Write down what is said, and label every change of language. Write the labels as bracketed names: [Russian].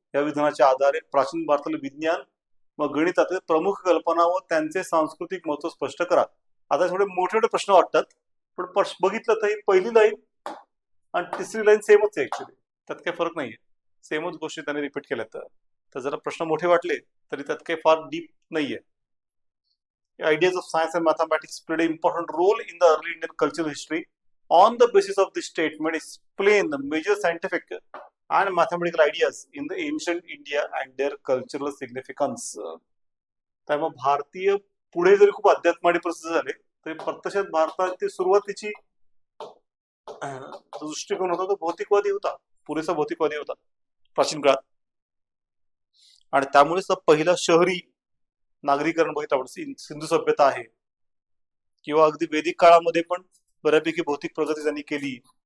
[Marathi] या विधानाच्या आधारे प्राचीन भारतातील विज्ञान व गणितातील प्रमुख कल्पना व त्यांचे सांस्कृतिक महत्व स्पष्ट करा. आता थोडे मोठे मोठे प्रश्न वाटतात, पण बघितलं तर ही पहिली लाईन आणि तिसरी लाईन सेमच आहे ऍक्च्युली. त्यात काही फरक नाहीये, सेमच गोष्टी त्यांनी रिपीट केल्यात. तर जरा प्रश्न मोठे वाटले तरी त्यात काही फार डीप नाहीये. [English] Ideas of science and mathematics played an important role in the early Indian cultural history. On the basis of this statement, explain the major scientific and mathematical ideas in the ancient India and their cultural significance. [Marathi] त्यामुळे भारतीय पुढे जरी खूप अध्यात्माडी प्रसिद्ध झाले तरी प्रत्यक्षात भारताची सुरुवातीची दृष्टिकोन होता तो भौतिकवादी होता, पुरेसा भौतिकवादी होता प्राचीन काळात. आणि त्यामुळेच पहिला शहरी नागरीकरण बघितलं आपण सिंधू सभ्यता आहे, किंवा अगदी वैदिक काळामध्ये पण बऱ्यापैकी भौतिक प्रगती त्यांनी केली.